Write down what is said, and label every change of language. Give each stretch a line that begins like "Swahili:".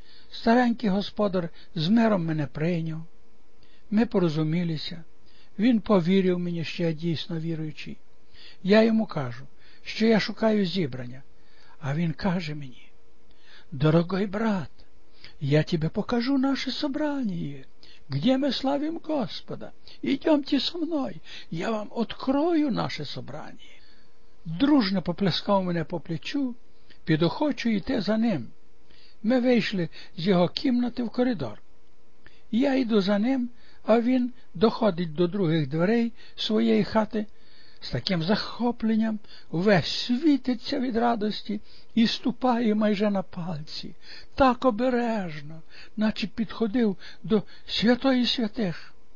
Ukrainian: Старенький господар з миром мене прийняв. Ми порозумілися. Він повірив мені, що я дійсно віруючий. Я йому кажу, що я шукаю зібрання, а він каже мені:
Russian: «Дорогой брат, я тебе покажу наше собрание, где мы славим Господа. Идемте со мной, я вам открою наше собрание».
Ukrainian: Дружно поплескав мене по плечу, підохочуєте за ним. Ми вийшли з його кімнати в коридор. Я йду за ним, а він доходить до других дверей своєї хати з таким захопленням, весь світиться від радості і ступає майже на пальці, так обережно, наче підходив до святої святих.